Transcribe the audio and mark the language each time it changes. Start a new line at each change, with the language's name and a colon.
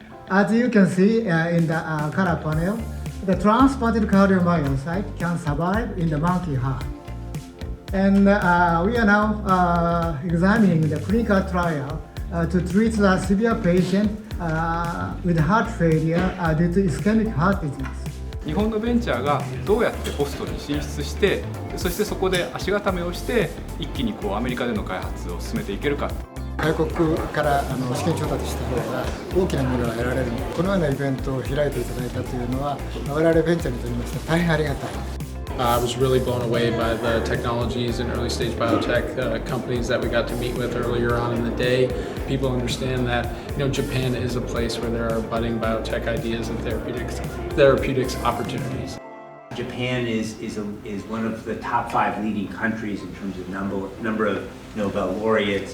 English: As you can see in the color panel, the transplanted cardiomyocyte can survive in the monkey heart. And we are now examining the clinical trial to treat the severe patient with heart failure due to ischemic heart disease.
Japanese: 日本のベンチャーがどうやってボストンに進出して、そしてそこで足固めをして一気にアメリカでの開発を進めていけるか。外国から資金調達した方が大きなものが得られるので、このようなイベントを開いていただいたというのは我々ベンチャーにとりまして大変ありがたい。
English: I was really blown away by the technologies and early stage biotech companies that we got to meet with earlier on in the day. People understand that Japan is a place where there are budding biotech ideas and therapeutics opportunities. Japan is one of the top 5 leading countries in terms of number of Nobel laureates.